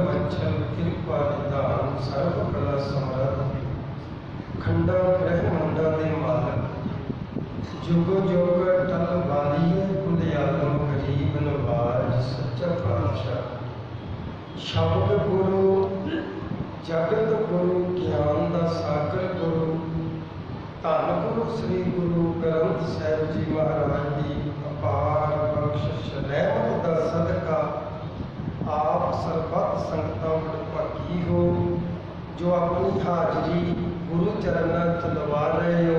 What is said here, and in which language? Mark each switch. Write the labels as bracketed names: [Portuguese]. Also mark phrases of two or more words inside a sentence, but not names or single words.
[Punjabi] ਵੰਸ਼ਲ ਕ੍ਰਿਪਾ ਨਿਧਾਨ ਸਰਬ ਕਲਾ ਸਮਰਥ ਖੰਡਾ ਬ੍ਰਹਮੰਡਾ ਦੇ ਮਾਲਕ ਜੁਗ ਜੁਗ ਟਲ ਵਾਲੀ ਪੁੰਦਿਆਲਮ ਗਰੀਬ ਨਵਾਜ਼ ਸੱਚਾ ਪਾਤਸ਼ਾਹ ਸ਼ਬਦ ਗੁਰੂ ਜਗਤ ਗੁਰੂ ਗਿਆਨ ਦਾ ਸਾਗਰ ਗੁਰੂ ਧੰਨ ਗੁਰੂ ਸ੍ਰੀ ਗੁਰੂ ਗ੍ਰੰਥ ਸਾਹਿਬ ਜੀ ਮਹਾਰਾਜ ਕੀ ਅਪਾਰ ਬਖ਼ਸ਼ਿਸ਼ ਰਹਿਮਤ ਦਾ ਸਦਕਾ ਆਪ ਸਰਬੱਤ ਸੰਗਤਾਂ ਭਾਗੀ ਹੋ ਜੋ ਆਪਣੀ ਹਾਜ਼ਰੀ ਗੁਰੂ ਚਰਨਾਂ ਚ ਲਵਾ ਰਹੇ ਹੋ।